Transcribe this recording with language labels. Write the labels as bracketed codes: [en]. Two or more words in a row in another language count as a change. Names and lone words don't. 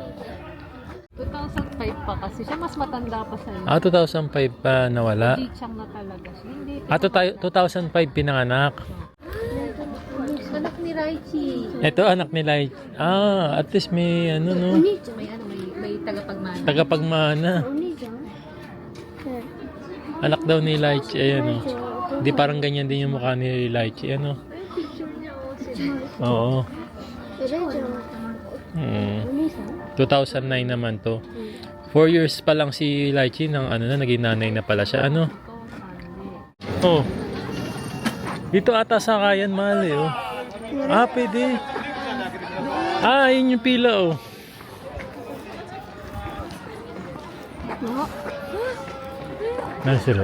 [tl] 2005 pa kasi siya, mas matanda pa sa 2005 pa nawala. Hindi siyang na talaga siya. Hindi. 2005 pinanganak. Anak ni Raichi. Ito anak ni Lychee. At least may ano no. May tagapagmana. Tagapagmana. [ja] お兄ちゃん [tl] Anak daw ni Lychee. Ayan o. Hindi parang ganyan din yung mukha ni Lychee. Ano? Oo. [ja] レイちゃんお Mm. 兄さん [tl] 2009 naman to. 4 years pa lang si Lychee nang ano na, naging nanay na pala siya. Ano? Oh. Dito ata sakayan, mahal eh. Oh. Pwede. Yun yung pila oh. Ano sila?